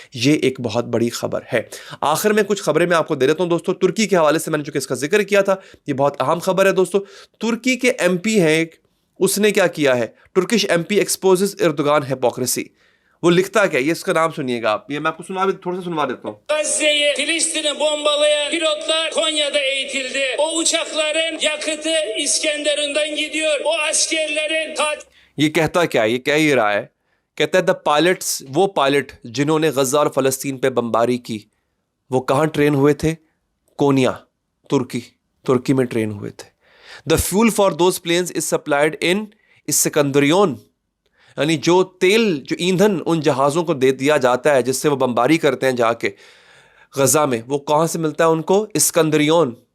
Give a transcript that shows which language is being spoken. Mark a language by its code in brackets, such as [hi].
[hi] ये एक बहुत बड़ी खबर है। आखिर में कुछ खबरें मैं आपको दे देता हूँ दोस्तों। तुर्की के हवाले से मैंने जो इसका जिक्र किया था, ये बहुत अहम खबर है दोस्तों। तुर्की के MP हैं एक, उसने क्या किया है, [en] Turkish MP exposes Erdogan hypocrisy. [hi] वो लिखता क्या है, ये इसका नाम सुनिएगा आप, ये मैं आपको थोड़ा सा सुनवा देता हूँ। [tr] Gazze'yi, Filistin'i bombalayan pilotlar Konya'da eğitildi. O uçakların yakıtı İskenderun'dan gidiyor. O askerlerin [hi] ये कहता क्या है, ये कह ही रहा है, कहता है [en] the pilots, [hi] वो पायलट जिन्होंने गज़ा और फ़लस्तीन पे बमबारी की, वो कहाँ ट्रेन हुए थे, कोनिया, तुर्की में ट्रेन हुए थे। [en] the fuel for those planes is supplied in [hi] इस्कंदरियन, यानी जो तेल, जो ईंधन उन जहाज़ों को दे दिया जाता है जिससे वो बमबारी करते हैं जाके गज़ा में, वो कहाँ से मिलता है उनको, इस्कंदरियन।